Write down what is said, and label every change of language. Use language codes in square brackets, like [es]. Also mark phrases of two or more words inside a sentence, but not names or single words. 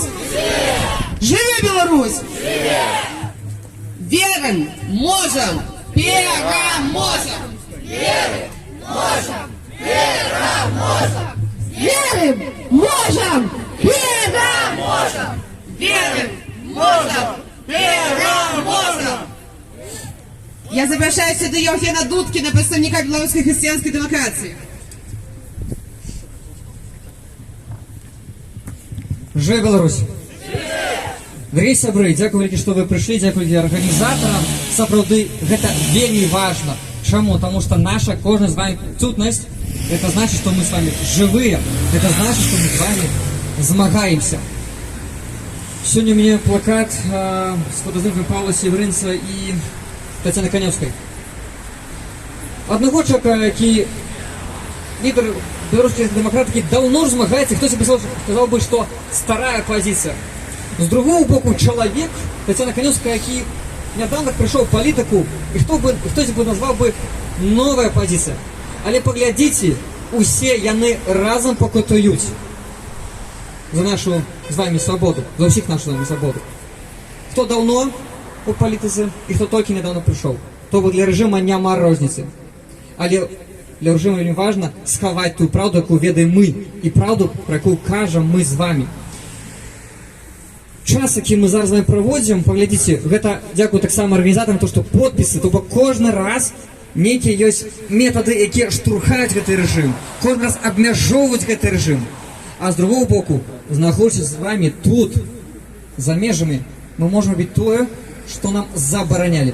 [be] Живи Беларусь! Верим, можем, переможем! Верим, можем, переможем! Верим, можем, переможем! Верим, можем, переможем! [uk] Я запрошаю сюди Євгена Дудкіна, представника білоруської християнської демократії. [be] Жыве Беларусь! Дорогие сябры, дзякуй вялікі, што вы прыйшлі, дзякуй арганізатарам. Сапраўды, гэта вельмі важна. Чаму? Таму што наша кожная з вами сутнасць, [ru] это значит, что мы с вами живые, это значит, что мы с вами змагаемся. Сегодня у меня плакат с фотоздымком Павла Севрынца и Татьяны Каневской. Одного человека, який лидер белорусских демократов, [uk] давно змагається, хтось сказав би, що стара позиція. З другого боку, чоловік, Тетяна Каневська, який недавно прийшов в політику, і хтось би назвав би нова позиція. Але поглядите, [be] усе яны разом [uk] покутують за нашу з вами свободу, за всіх нашу з вами свободу. Хто давно у політиці і хто тільки недавно прийшов. [be] То для режиму няма розниці. Але для режиму вельмі важна сховати ту правду, яку ведаем мы, і правду, про яку кажем мы з вами. [uk] Час, який ми зараз з вами проводимо, поглядите, [be] гэта дзякую таксама арганізатарам, то што подпісы, то бок кожны раз некія ёсць метады, якія штурхаюць гэты рэжым, кожны раз абмяжоўваюць гэты рэжым. [uk] А з другого боку, знаходзячись з вами тут, за межамі, [be] мы можем робіць тое, што нам забаранялі.